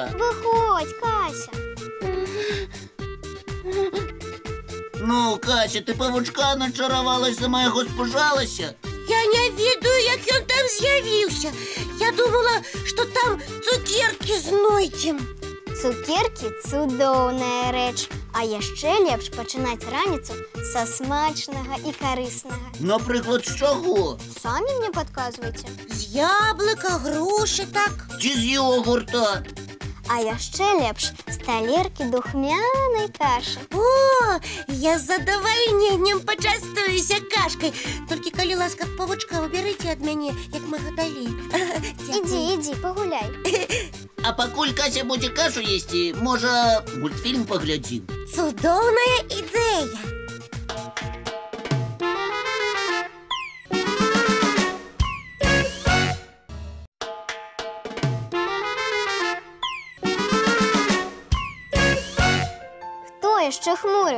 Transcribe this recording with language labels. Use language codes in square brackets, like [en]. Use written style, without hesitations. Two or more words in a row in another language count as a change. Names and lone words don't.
[uk] Виходь, Кася. Ну, Кася, ти павучка начарувалась, сама його спужалася? [be] Я не ведаю, [uk] як він там з'явився. Я думала, що там цукерки знойдем. Цукерки – [be] цудоўная рэч. А яшчэ лепш пачынаць раніцу са смачнага і карыснага. [uk] Наприклад, з чого? [be] Самі мне падказвайце. [uk] З яблука, груші, так. Чи з йогурта? [be] А яшчэ лепш з талеркі духмянай кашы. О, я з задавальненнем пачастуюся кашкай. Толькі, калі ласка, павучка уберыце ад мяне, як магадалі. Ідзі, пагуляй. [uk] А пакуль Кася будзе кашу їсти, може, [be] мультфільм поглядзім? Цудоўная ідэя. Хто яшчэ хмуры?